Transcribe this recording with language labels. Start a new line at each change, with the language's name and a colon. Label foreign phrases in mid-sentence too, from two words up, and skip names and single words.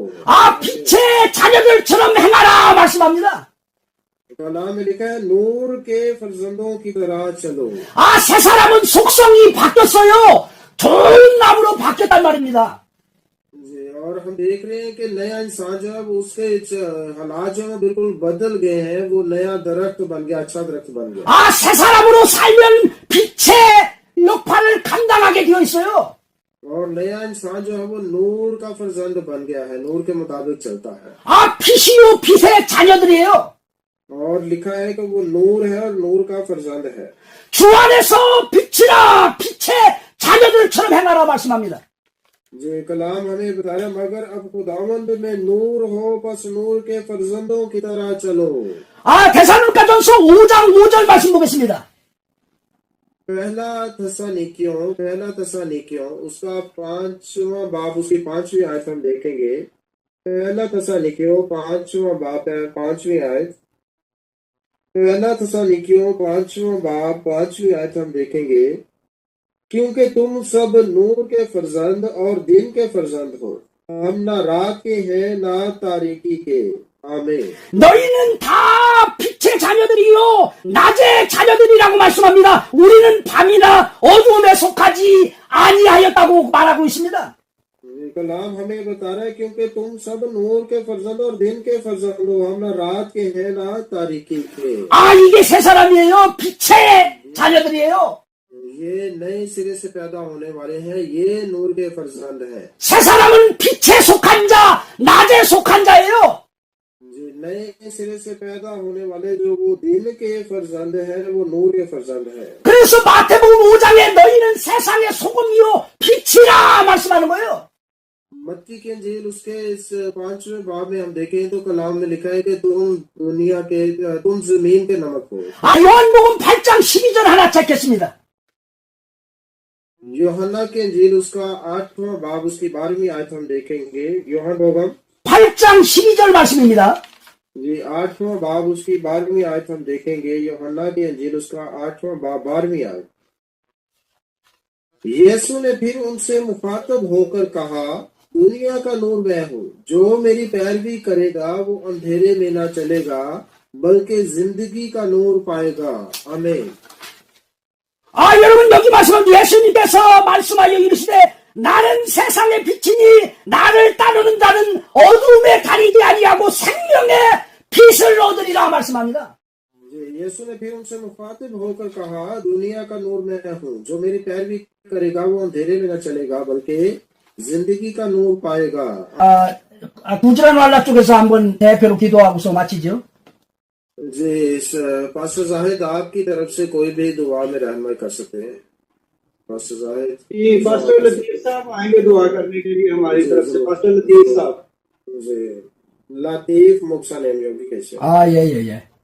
Korean: 빛의 자녀들처럼 행하라 말씀합니다.
Urdu: کلام میں لکھا ہے نور کے فرزندوں کی طرح چلو.
Korean: 새 사람은 속성이 바뀌었어요. 좋은 나무로 바뀌었단 말입니다.
Urdu: جی، اور ہم دیکھ رہے ہیں کہ نیا انسان جو ہے وہ اس کے حالات جو ہے بالکل بدل گئے ہیں، وہ نیا درخت بن گیا، اچھا درخت بن گیا.
Korean: 새 사람으로 살면 빛의 역할을 감당하게 되어 있어요.
Urdu: اور نیا انسان جو ہے وہ نور کا فرزند بن گیا ہے، نور کے مطابق چلتا ہے.
Korean: 빛이요 빛의 자녀들이에요.
Urdu: اور لکھا ہے کہ وہ نور ہے اور نور کا فرزند ہے.
Korean: 주 안에서 빛이라 빛의 자녀들처럼 행하라 말씀합니다.
Urdu: جی، کلام ہمیں بتایا مگر اب خداوند میں نور ہو، بس نور کے فرزندوں کی طرح چلو.
Korean: 데살로니가전서 5장 5절 말씀 बो겠습니다.
Urdu: پہلا تھسلنیکیوں اس کا 5واں باب اس کی 5ویں آیت ہم دیکھیں گے. پہلا تھسلنیکیوں 5واں باب 5ویں آیت. پہلا تھسلنیکیوں 5واں باب 5ویں آیت ہم دیکھیں گے. کیونکہ تم سب نور کے فرزند اور دن کے فرزند ہو، ہم نہ رات کے ہیں نہ تاریکی کے.
Korean: 아멘. 너희는 다 빛의 자녀들이요 낮의 자녀들이라고 말씀합니다. 우리는 밤이나 어두움에 속하지 아니하였다고 말하고 있습니다.
Urdu: کلام ہمیں بتا رہا ہے کیونکہ تم سب نور کے فرزند اور دن کے فرزند ہو، ہم نہ رات کے ہیں نہ تاریکی کے.
Korean: 이게 새 사람이에요. 빛의 자녀들이에요.
Urdu: یہ نئے سرے سے پیدا ہونے والے ہیں، یہ نور کے فرزند ہے.
Korean: 새 사람은 빛에 속한 자, 낮에 속한 자예요.
Urdu: نئے سرے سے پیدا ہونے والے جو وہ دن کے فرزند ہے، وہ نور کے فرزند ہے.
Korean: 그래서 마태복음 5장에 너희는 세상의 소금이요 빛이라 말씀하는 거예요.
Urdu: متی کے انجیل اس کے اس 5ویں باب میں ہم دیکھیں تو کلام میں لکھا ہے کہ تم زمین کے نمک ہو.
Korean: 요한복음 8장 12절 하나 찾겠습니다.
Urdu: یوحنا کی انجیل اس کا 8واں باب اس کی 12ویں آیت ہم دیکھیں گے.
Korean: यूहन्ना बोगम 8장 12절 말씀입니다.
Urdu: جی 8واں باب اس کی 12ویں آیت ہم دیکھیں گے. یوحنا کی انجیل اس کا 8واں باب 12ویں آیت۔ یسوع نے پھر ان سے مخاطب ہو کر کہا، دنیا کا نور میں ہوں، جو میری پیروی کرے گا وہ اندھیرے میں نہ چلے گا بلکہ زندگی کا نور پائے گا. आमीन।
Korean: 여러분 여기 말씀은 예수님께서 말씀하여 이르시되 나는 세상의 빛이니 나를 따르는 자는 어두움에 가리지 아니하고 생명의 빛을 얻으리라 말씀합니다.
Urdu: یسوع نے پھر ان سے مخاطب ہو کر کہا، دنیا کا نور میں ہوں، جو میری پیروی کرے گا وہ اندھیرے میں نہ چلے گا بلکہ زندگی کا نور پائے گا.
Korean: 구절한 왈라 쪽에서 한번 대표로 기도하고서 마치죠.
Urdu: جی پاسٹر زاہد آپ کی طرف سے کوئی بھی دعا میں رہنمائی کر سکتے ہیں. पास्टर जाहिद جی، پاسٹر لطیف صاحب آئیں گے دعا کرنے کے لیے ہماری طرف سے. पास्टर लतीफ साहब جی لطیف
Korean: 목사님 여기 계세요 예.